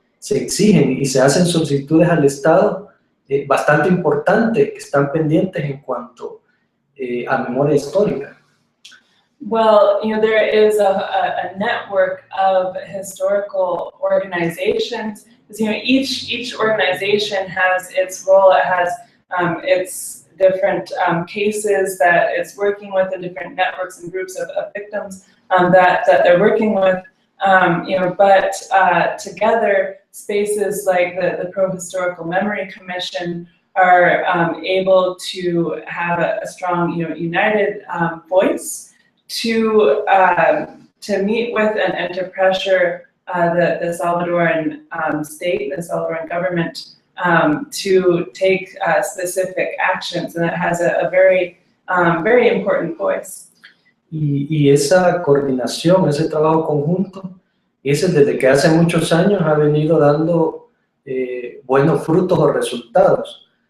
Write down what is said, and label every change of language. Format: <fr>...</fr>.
<es>exigen y se hacen solicitudes al Estado bastante importantes que están pendientes en cuanto a memoria histórica.</es> <en>Well, there is a network of historical organizations. Each organization has its role. It has its different cases that it's working with, and different networks and groups of victims that they're working with. But together, spaces like the Pro-Historical Memory Commission are able to have a strong, united voice to meet with and to pressure the Salvadoran state, the Salvadoran government, to take specific actions, and it has a very important voice.</en> <es>Y esa coordinación, ese trabajo conjunto, desde que hace muchos años ha venido dando buenos frutos o resultados.</es>